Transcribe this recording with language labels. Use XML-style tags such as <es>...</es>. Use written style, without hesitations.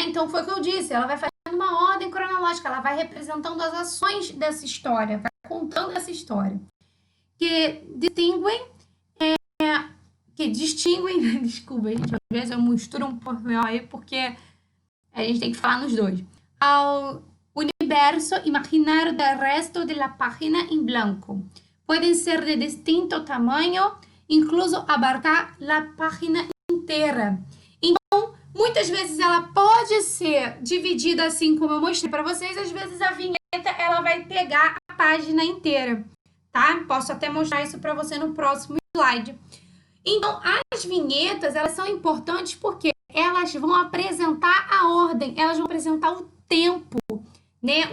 <pt>Então foi o que eu disse, ela vai fazendo uma ordem cronológica, ela vai representando as ações dessa história, vai contando essa história. Que distinguem, desculpa, gente, às vezes eu misturo um pouco aí porque a gente tem que falar nos dois. Ao</pt> <es>universo imaginario del resto de la página en blanco. Pueden ser de distinto tamaño, incluso abarcar la página inteira.</es> <pt>Então, muitas vezes ela pode ser dividida assim como eu mostrei para vocês, às vezes a vinheta ela vai pegar a página inteira, tá? Posso até mostrar isso para você no próximo slide. Então, as vinhetas, elas são importantes porque elas vão apresentar a ordem, elas vão apresentar o tempo, né?</pt>